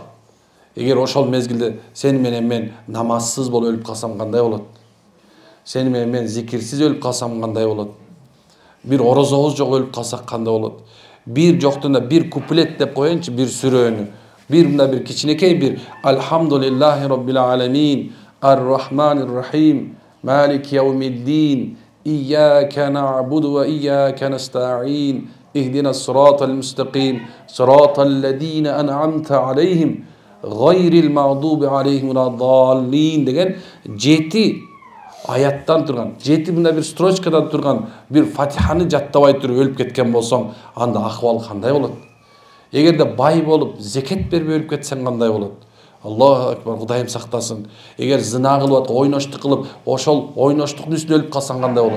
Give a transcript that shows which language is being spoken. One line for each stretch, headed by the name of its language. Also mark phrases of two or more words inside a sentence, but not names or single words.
Kyrgyz: Эгер ошол мезгилде сени менен мен намазсыз болуп өлүп калсам кандай болот? Сени менен мен зикирсиз өлүп калсам кандай болот? Бир орозобуз жок өлүп калсак кандай болот? Бир жоктунда бир куплет деп коеюнчу, бир сүрөнү. Бир мында бир кичинекей бир
Arabic: الحمد لله رب العالمين الرحمن الرحيم مالك يوم الدين إياك نعبد وإياك نستعين اهدنا الصراط المستقيم صراط الذين أنعمت عليهم غير المغضوب عليهم ولا الضالين
Kyrgyz: деген 7 аяттан турган, 7 мында бир строчкадан турган бир Фатиханы жаттабай туруп өлүп кеткен болсоң, анда акыбал кандай болот? Эгерде бай болуп, зекет бербей өлүп кетсең кандай болот?
Arabic: الله أكبر,
Kyrgyz: Кудайым сактасын. Эгер зына кылып атып, ойноштук кылып, ошол ойноштуктун үстүнө өлүп калсаң кандай болот?